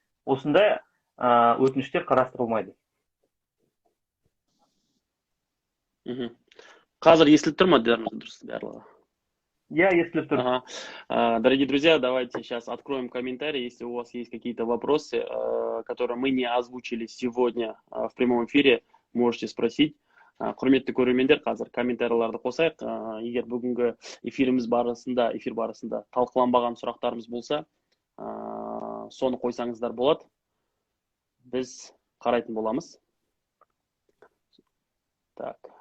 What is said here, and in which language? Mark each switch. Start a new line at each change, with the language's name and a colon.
Kazakh: Осындай өтініштер қарастырылмайды. Қазір естіліп тұр ма, дұрыс барлығы? Я, естіліп тұр.
Russian: Дорогие друзья, давайте сейчас откроем комментарии. Если у вас есть какие-то вопросы, которые мы не озвучили сегодня в прямом эфире, можете спросить.
Kazakh: Құрметті көрермендер, қазір комментарийларды қосайық. Егер бүгінгі эфир барысында талқыланбаған сұрақтарымыз болса, соны қойсаңыздар болады. Біз қарайтын боламыз.
Russian: Так.